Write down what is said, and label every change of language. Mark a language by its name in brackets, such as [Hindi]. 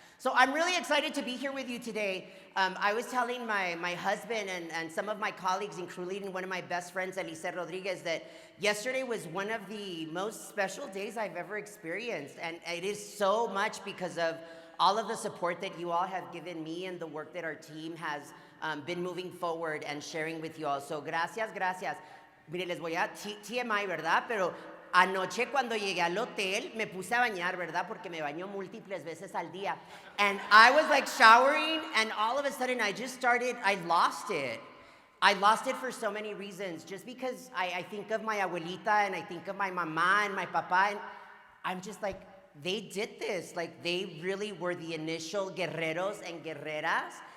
[English] So I'm really excited to be here with you today. I was telling my husband and some of my colleagues, including one of my best friends, Elise Rodriguez, that yesterday was one of the most special days I've ever experienced. And it is so much because of all of the support that you all have given me and the work that our team has been moving forward and sharing with you all. [Spanish] So gracias, gracias. Mire, les voy a TMI, ¿verdad? Pero anoche cuando llegué al hotel me puse a bañar, ¿verdad? Porque me baño múltiples veces al día. [English] And I was like showering and all of a sudden I lost it. I lost it for so many reasons. Just because I think of my abuelita and I think of my mamá and my papá, and I'm just like, they did this. Like they really were the initial guerreros and guerreras.